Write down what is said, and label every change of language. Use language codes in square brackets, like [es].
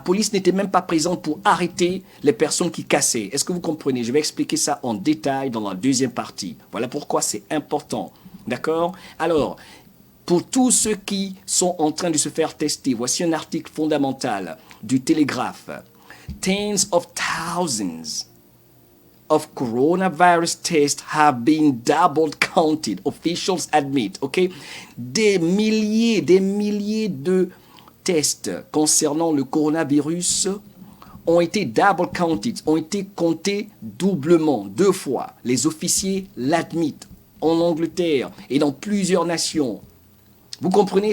[fr] La police n'était même pas présente pour arrêter les personnes qui cassaient. Est-ce que vous comprenez? Je vais expliquer ça en détail dans la deuxième partie. Voilà pourquoi c'est important, d'accord? Alors, pour tous ceux qui sont en train de se faire tester, voici un article fondamental du Télégraphe. [en] Tens of thousands of coronavirus tests have been double counted, officials admit, ok? [fr] Des milliers de tests concernant le coronavirus ont été [en] double counted, [fr] ont été comptés doublement, 2 fois. Les officiers l'admettent en Angleterre et dans plusieurs nations. Vous comprenez?